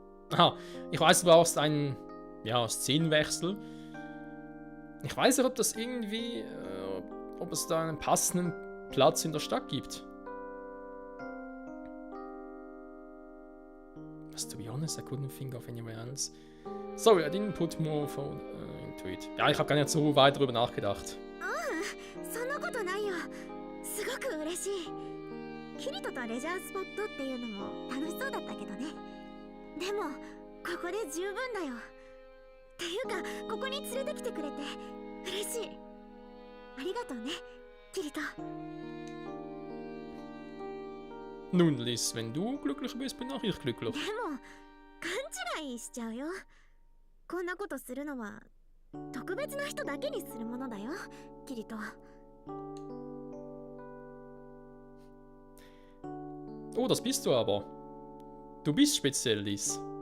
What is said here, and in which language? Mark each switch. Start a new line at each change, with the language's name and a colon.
German: Aha, ich weiß, du brauchst einen Szenenwechsel. Ich weiß nicht, ob das irgendwie, ob es da einen passenden Platz in der Stadt gibt.
English: But to be honest, I couldn't think of anywhere else. Sorry, I didn't put more thought into it.
German: Ja, ich habe gar nicht so weit darüber nachgedacht.
Japanese: そんなことないよ。すごく嬉しい。キリトとレジャースポットっていうのも楽しそうだったけどね。でもここで十分だよ。っていうかここに連れてきてくれて嬉しい。ありがとうね、キリト。
German: Nun, Liz, wenn du glücklich bist, bin auch ich glücklich.
Japanese: でも勘違いしちゃうよ。こんなことするのは特別な人だけにするものだよ、キリト。
German: Oh, das bist du aber. Du bist speziell, Liz.